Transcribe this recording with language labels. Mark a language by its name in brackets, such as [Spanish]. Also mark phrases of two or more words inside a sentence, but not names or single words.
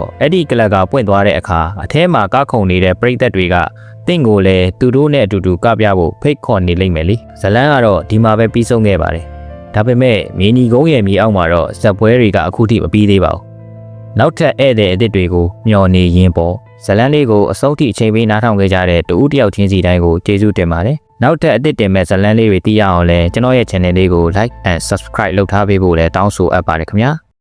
[Burmese] အဲ့ဒီကလကာပွင့်သွားတဲ့အခါအထဲမှာကားခုံနေတဲ့ပရိသတ်တွေကတင့်ကိုလည်းသူတို့နဲ့အတူတူကပြဖို့ဖိတ်ခေါ်နေလိမ့်မယ်လေဇလန်းကတော့ဒီမှာပဲပြီးဆုံးခဲ့ပါတယ်ဒါပေမဲ့မင်းကြီးကုန်းရဲ့မြေအောက်မှာတော့ဇက်ပွဲတွေကအခုထိမပြီးသေးပါဘူးနောက်ထပ်ဧည့်သည်အသစ်တွေကိုမျှော်နေရင်းပေါ့ဇလန်းလေးကိုအဆုံးထိအချိန်ပေးနားထောင်ခဲ့ကြတဲ့တူဦးတယောက်ချင်းစီတိုင်းကိုကျေးဇူးတင်ပါတယ်နောက်ထပ်အသစ်တင်မဲ့ဇလန်းလေးတွေသိရအောင်လဲကျွန်တော်ရဲ့ channel လေးကို [English] like and subscribe [Burmese] လုပ်ထားပေးဖို့လည်းတောင်းဆိုအပ်ပါတယ်ခင်ဗျာ